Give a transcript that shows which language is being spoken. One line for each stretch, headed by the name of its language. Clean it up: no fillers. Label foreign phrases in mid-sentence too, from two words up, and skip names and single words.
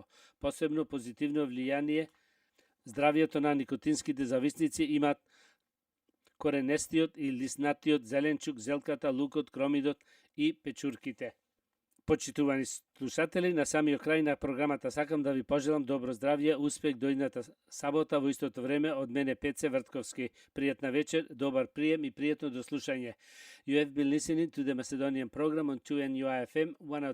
Macedonian: Посебно позитивно влијание здравието на никотинските зависници имаат коренестиот и лиснатиот зеленчук, зелката, лукот, кромидот и печурките. Почитувани слушатели, на самиот крај на програмата сакам да ви пожелам добро здравје, успех до идната сабота во истото време од мене Пеце Вртковски. Пријатна вечер, добар прием и пријатно дослушање.
English: You have been listening to the Macedonian program on 2NUI FM 102.